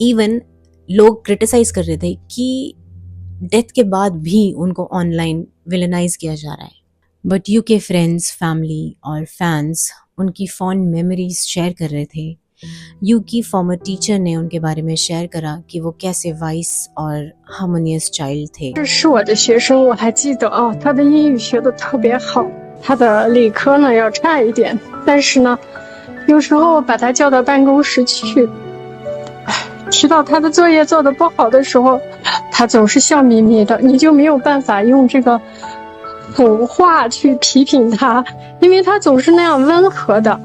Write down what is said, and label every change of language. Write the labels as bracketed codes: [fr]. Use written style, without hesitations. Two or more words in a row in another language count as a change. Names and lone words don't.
[hi] इवन लोग क्रिटिसाइज कर रहे थे कि डेथ के बाद भी उनको [en] online villainize [hi] किया जा रहा है। बट यू के [en] friends, family [hi] और फैंस उनकी [en] fond memories share [hi] कर रहे थे। यू की [en] former teacher [hi] ने उनके बारे में शेयर करा कि वो कैसे वाइस और [en] harmonious child [hi] थे। [zh] 这是我的学生，我还记得啊，他的英语学得特别好，他的理科呢要差一点，但是呢，有时候把他叫到办公室去，提到他的作业做得不好的时候，他总是笑眯眯的，你就没有办法用这个狠话去批评他，因为他总是那样温和的。